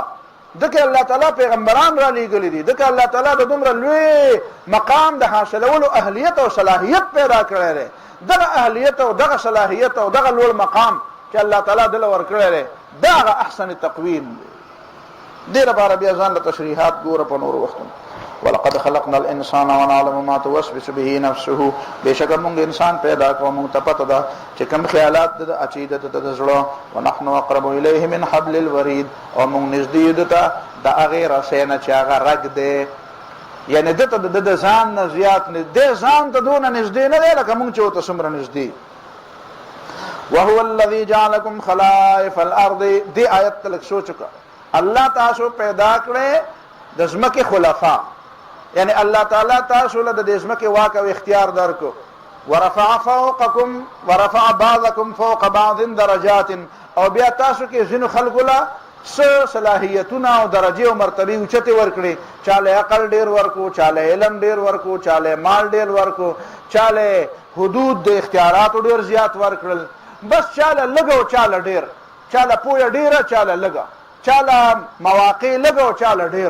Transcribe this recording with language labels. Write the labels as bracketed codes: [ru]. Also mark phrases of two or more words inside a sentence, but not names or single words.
[ps] دکه الله تعالی پیغمبران را لیږلي دي، دکه الله تعالی د دومره لوی مقام د حاصلولو اهلیت او صلاحیت پیدا کړی دی. دغه اهلیت او دغه صلاحیت او دغه لوړ مقام چې الله تعالی دله ورکړی دی، دا هغه [ar] احسن تقویم [ps] دی. دې لپاره بیا ځان له تشریحات ګوره په نورو وختونو. [ar] ولقد خلقنا الانسان ونعلم ما توسوس به نفسه، [ps] بشک موږ انسان پیدا کوو موږ ته پته ده چې کوم خیالات د عقیده د زړه، [ar] ونحن اقرب الیه من حبل الورید، [ps] او موږ نږدې ده ته د هغې رسۍ نه چې هغه رګ دی، یعنی ده ته د ځان نه زیات نه دی، ځان ته دونه نږدې نه دی لکه موږ چې ورته څومره نږدې. [ar] وهو الذي جعلكم خلائف الارض، [ps] دې آیت ته لږ سوچ وکړه. الله تاسو پیدا کړی د ځمکې خلفا، یعنی الله تعالی تاسو له د ځمکې واک او اختیار درکو. [ar] ورفع بعضکم فوق بعض درجات، [ps] او بیا تاسو کې ځینو خلکو له صلاحیتونه او درجې او مرتبې اوچتې ورکړي، چاله عقل ډیر ورکو، چاله علم ډیر ورکو، چاله مال ډیر ورکو، چاله حدود د اختیاراتو ډیر زیات ورکړل، بس چاله لږ او چاله ډیر، چاله پوهه ډیره چاله لږه، چاله مواقع لږه او چاله ډیر.